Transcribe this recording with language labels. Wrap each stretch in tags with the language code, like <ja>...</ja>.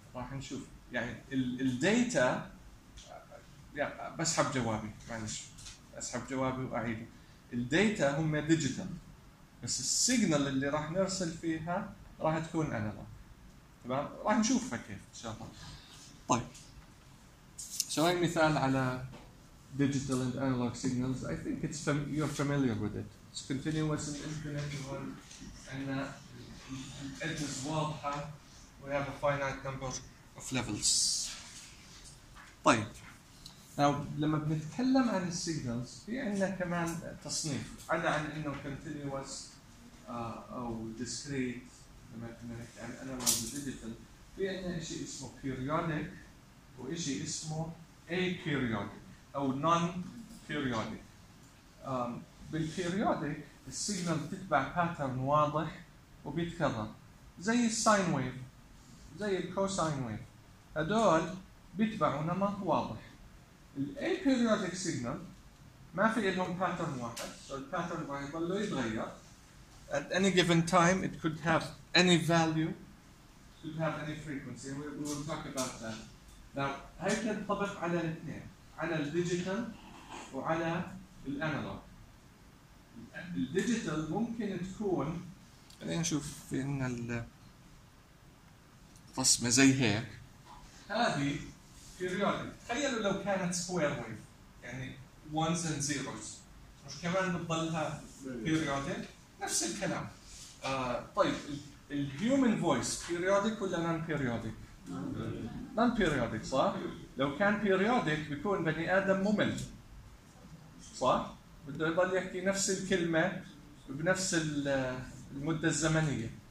<ar>راح نشوف يعني الديتا بسحب جوابي معلش أسحب جوابي وأعيده. الديتا هم ديجيتال بس السيجنال اللي راح نرسل فيها راح تكون أنالوج. تمام راح نشوفها كيف ان شاء الله. طيب سوي مثال على</ar> <en>digital and analog signals. I think it's you're familiar with it. It's continuous and infinite. And the edge is</en> <ar>واضحة.</ar> <en>We have a finite number of levels.</en> <ar>طيب now لما بنتكلم عن signals في عندنا كمان تصنيف على عن انه continuous او discrete. لما كنا أنا ما بديتل في عنا إشي اسمه periodic وإشي اسمه aperiodic أو non-periodic. بالperiodic السيجنال تتبع pattern واضح وبيتكرر زي الساين ويف زي الكوساين ويف. هدول بيتبعوا نمط واضح. الaperiodic سيجنال ما في لهم pattern واحد. so pattern راح يظل يتغير.</ar> <en>at any given time it could have any value, should have any frequency, and we will talk about that. Now, how can it be applied on the two, on the digital and on the analog? The digital can be. Let's see if we have the rasma like this. This is periodic. Imagine if it was square wave, meaning ones and zeros. Is it also periodic? Same thing. Okay.</en> <ar>الهيومن فويس بيريوديك ولا نون بيريوديك؟ نون بيريوديك صح؟ لو كان بيريوديك بيكون بني ادم ممل صح؟ بده يضل يحكي نفس الكلمه بنفس المده الزمنيه.</ar>